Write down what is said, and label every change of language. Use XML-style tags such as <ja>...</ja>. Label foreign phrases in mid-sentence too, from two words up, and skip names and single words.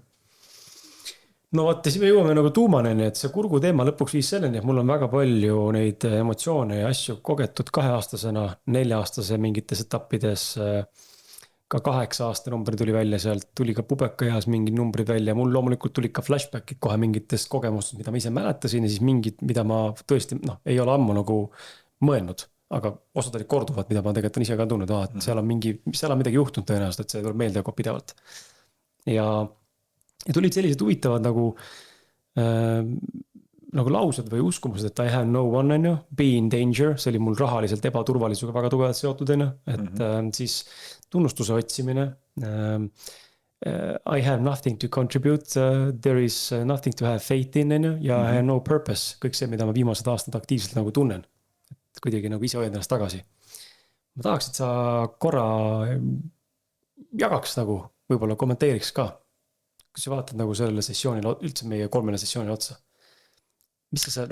<et>No vaat, siis me jõuame nagu tuumaneni, et see kurgu teema lõpuks viis selleni, et mul on väga palju neid emotsioone ja asju kogetud 2-aastasena, 4-aastase mingites etappides, ka 8-aasta number tuli välja sealt, tuli ka pubekaeas mingid numbrid välja, mul loomulikult tuli ka flashbackid kohe mingitest kogemustest, mida ma ise mäletasin ja siis mingid, mida ma tõesti ei ole ammu nagu mõelnud. Aga osad olid korduvad, mida ma tegelikult on ise ka tundnud, et seal on midagi juhtunud tõenäoliselt, et see tuleb meelde juba pidevalt. Ja tulid sellised huvitavad nagu laused või uskumused, et</et> <en>I have no one, be in danger,</en> <et>see oli mul rahaliselt ebaturvalisusega väga tugevalt seotud, et siis tunnustuse otsimine,</et> <en>I have nothing to contribute, there is nothing to have faith in, ja I have no purpose,</en> <et>kõik see, mida ma viimased aastad aktiivselt nagu tunnen. Kuidagi nagu ise hoiad ennast tagasi. Ma tahaks, et sa korra jagaks nagu, võib-olla kommenteeriks ka, kui sa vaatad nagu sellele sessioonile, üldse meie 3 sessioonile otsa. Mis sa...</et>